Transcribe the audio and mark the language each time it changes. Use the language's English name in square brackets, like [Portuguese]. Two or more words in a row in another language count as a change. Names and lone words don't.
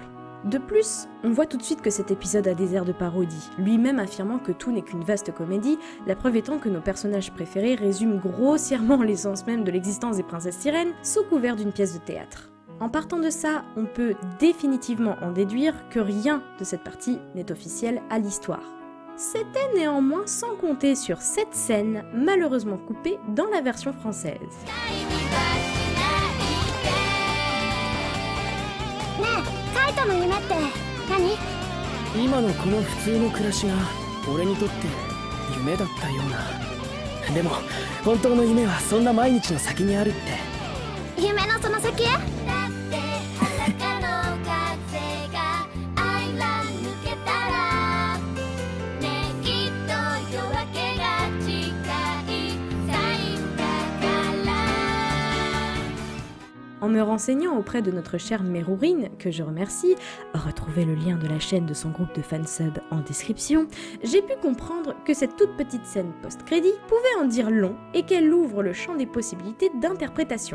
[French] De plus, on voit tout de suite que cet épisode a des airs de parodie, lui-même affirmant que tout n'est qu'une vaste comédie, la preuve étant que nos personnages préférés résument grossièrement l'essence même de l'existence des princesses sirènes sous couvert d'une pièce de théâtre. En partant de ça, on peut définitivement en déduire que rien de cette partie n'est officiel à l'histoire. C'était néanmoins sans compter sur cette scène, malheureusement coupée dans la version française. [Japanese] カイトの夢って何？今のこの普通の暮らしが俺にとって夢だったような。でも本当の夢はそんな毎日の先にあるって。夢のその先へ？ [French] En me renseignant auprès de notre chère Mérorine, que je remercie, retrouvez le lien de la chaîne de son groupe de fansub en description, j'ai pu comprendre que cette toute petite scène post-crédit pouvait en dire long et qu'elle ouvre le champ des possibilités d'interprétation.